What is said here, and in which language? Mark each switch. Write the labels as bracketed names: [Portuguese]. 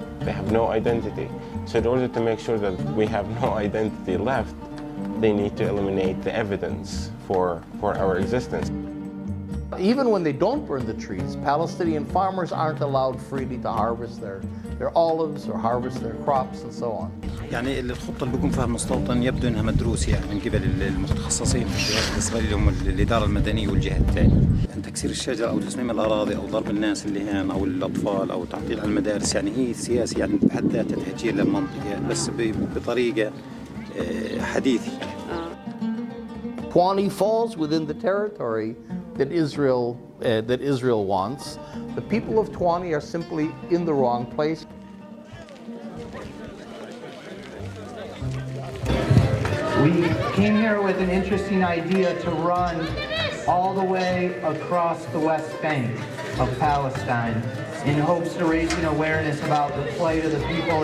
[English] They have no identity. So in order to make sure that we have no identity left, they need to eliminate the evidence for our existence. Even when they don't burn the trees, Palestinian farmers aren't allowed freely to harvest their olives or harvest their crops and so on. [Arabic] يعني الخطة اللي بيقوم فيها المستوطن يبدو انها مدروسة يعني من قبل المتخصصين في الجهات الإسرائيلية اللي هم الإدارة المدنية والجهة الثانية. يعني تكسير الشجر أو تصميم الأراضي أو ضرب الناس اللي هنا أو الأطفال أو تعطيل على المدارس يعني هي سياسة يعني بحد ذاتها تهجير للمنطقة بس بطريقة حديثة. [English] 20 falls within the territory that Israel wants. The people of 20 are simply in the wrong place. We came here with an interesting idea to run all the way across the West Bank of Palestine in hopes to raise awareness about the plight of the people.